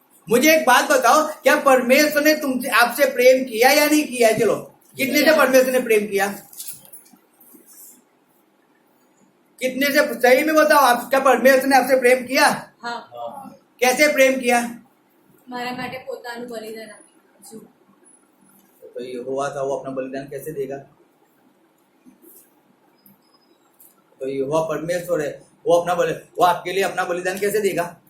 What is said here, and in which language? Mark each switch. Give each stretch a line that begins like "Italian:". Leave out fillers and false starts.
Hindi: मुझे एक बात बताओ, क्या परमेश्वर ने तुमसे आपसे प्रेम किया या नहीं किया? चलो, कितने से परमेश्वर ने प्रेम किया? कितने से? सही में बताओ, आपका परमेश्वर ने आपसे प्रेम किया? हाँ। कैसे प्रेम किया?
Gujarati: मारा માટે પોતાનું બલિદાન આપ્યું।
Hindi: तो ये हुआ था, वो अपना बलिदान कैसे देगा? तो ये हुआ परमेश्वर है, वो आपके लिए अपना बलिदान कैसे देगा?